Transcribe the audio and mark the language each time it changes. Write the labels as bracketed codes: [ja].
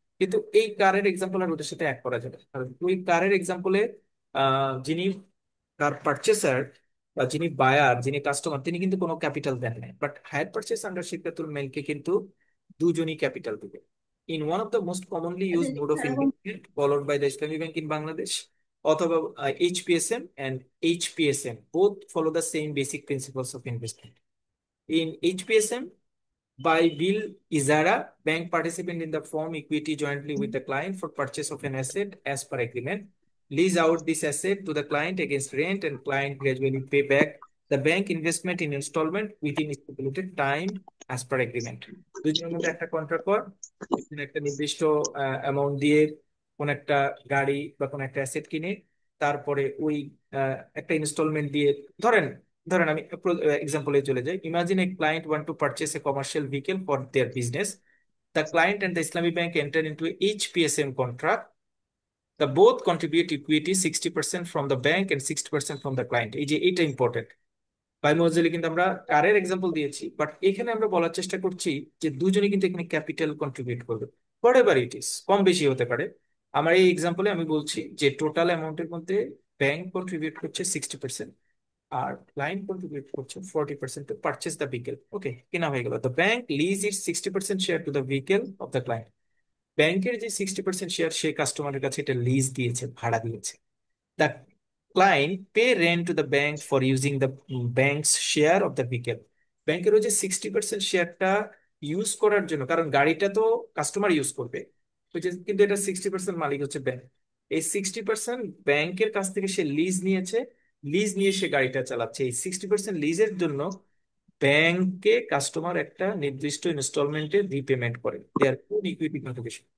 [bn] কিন্তু এই কারের এক্সাম্পল আর ওদের সাথে এক করা যাবে, কারণ ওই কারের এক্সাম্পলে যিনি কার পারচেসার বা যিনি বায়ার, যিনি কাস্টমার, তিনি কিন্তু কোনো ক্যাপিটাল দেন নাই। বাট হায়ার পারচেস আন্ডার শিরকাতুল মেলকে কিন্তু দুজনই ক্যাপিটাল দিবে। [en] In one of the most commonly use mode of investment followed by the Islami bank in Bangladesh, অথবা HPSM and HPSM both follow the same basic principles of investment. In HPSM, by will Izara, bank participant in the firm equity jointly with the client for purchase of an asset as per agreement, lease out this asset to the client against rent, and client gradually pay back the bank investment in installment within stipulated time as per agreement. [bn] দুজনের মধ্যে একটা contract কর, এখানে একটা নির্দিষ্ট amount দিয়ে কোন একটা গাড়ি বা কোন একটা অ্যাসেট কিনে, তারপরে ওই একটা ইনস্টলমেন্ট দিয়ে, ধরেন ধরেন আমি এক্সাম্পলে চলে যাই। [en] Imagine a client want to purchase a commercial vehicle for their business. The client and the Islamic Bank enter into a HPSM contract. The both contribute equity 60% from the bank and 60% from the client. [bn] এই যে এটা important. By মজুরি কিন্তু আমরা কারের example দিয়েছি, but এখানে আমরা বলার চেষ্টা করছি যে দুজনে কিন্তু এখানে ক্যাপিটাল কন্ট্রিবিউট করবে, [en] whatever it is, [bn] কম বেশি হতে পারে। আমার এই এক্সাম্পলে আমি বলছি যে টোটাল অ্যামাউন্টের মধ্যে ব্যাংক কন্ট্রিবিউট করছে 60%, আর ক্লায়েন্ট কন্ট্রিবিউট করছে 40% [en] To purchase the vehicle. Okay, [bn] কেনা হয়ে গেল। [en] The bank lease it 60% share to the vehicle of the client. [bn] ব্যাংকের যে 60% শেয়ার, সে কাস্টমারের কাছে এটা লিজ দিয়েছে, ভাড়া দিয়েছে। [en] The client pay rent to the bank for using the bank's share of the vehicle. [bn] ব্যাংকের ওই যে 60% শেয়ারটা ইউজ করার জন্য, কারণ গাড়িটা তো কাস্টমার ইউজ করবে, কিন্তু এটা 60% মালিক হচ্ছে ব্যাংক। এই 60% ব্যাংকের কাছ থেকে সে লিজ নিয়েছে, লিজ নিয়ে সে গাড়িটা চালাচ্ছে। এই 60% লিজের জন্য ব্যাংকে কাস্টমার একটা নির্দিষ্ট ইনস্টলমেন্টে রিপেমেন্ট করে, [en] Their own equity contribution.